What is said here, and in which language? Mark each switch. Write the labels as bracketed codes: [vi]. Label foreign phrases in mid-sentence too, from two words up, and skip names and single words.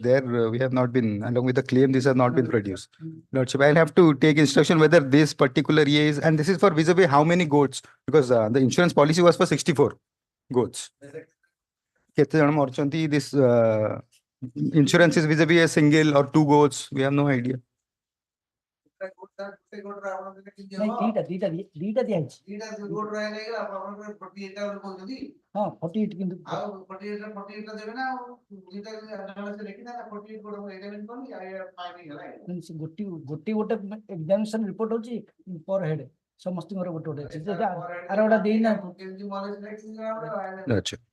[en] There we have not been, along with the claim, this has not been produced. Lordship, I'll have to take instruction whether this particular EA is, and this is for vis-a-vis how many goats, because the insurance policy was for 64 goats. This insurance is vis-a-vis a single or 2 goats. We have no idea. [or] ଦିଟା ଦିଆହେଇଛି ହଁ 48 କିନ୍ତୁ ଗୋଟେ [en] examination report [or] ହଉଛି [en] per head [or] ସମସ୍ତଙ୍କର ଗୋଟେ ଅଛି ଆର ଗୋଟେ ଦେଇନାହାନ୍ତି